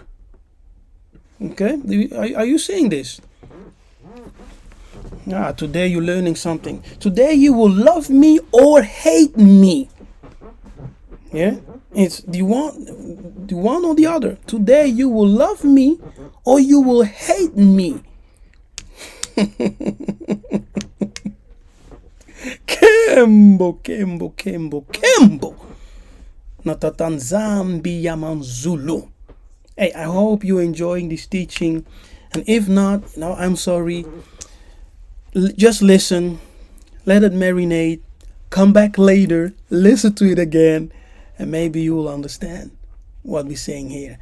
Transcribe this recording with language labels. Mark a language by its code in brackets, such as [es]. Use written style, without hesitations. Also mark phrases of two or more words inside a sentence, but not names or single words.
[en] Okay, are you seeing this? Today you're learning something. Today you will love me or hate me. Yeah, it's the one or the other. Today you will love me or you will hate me. [kg] Kembo. Natatanzambi Yamanzulu. [en] Hey, I hope you're enjoying this teaching. And if not, I'm sorry. Just listen, let it marinate, come back later, listen to it again, and maybe you will understand what we're saying here.